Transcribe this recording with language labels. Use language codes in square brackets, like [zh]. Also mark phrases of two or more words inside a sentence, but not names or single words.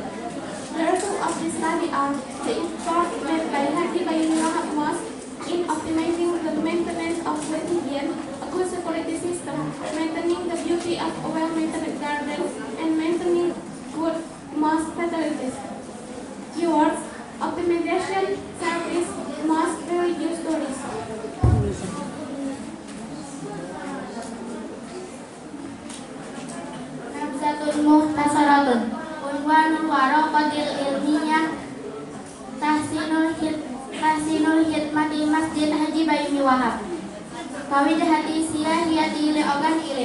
[en] The results of this study are the effort made by Haji Bayumi Wahab Mosque in optimizing the maintenance of the hygiene, a good security system, maintaining the beauty of a well-maintained garden, and maintaining good mosque facilities. Keywords: optimization, service, mosque, religious tourism. [ar] نبذة مختصرة عنوان الورقة العلمية تحسين الخدمة Masjid Haji Bayumi Wahab كوجهة سياحية لـ Ogan Ilir.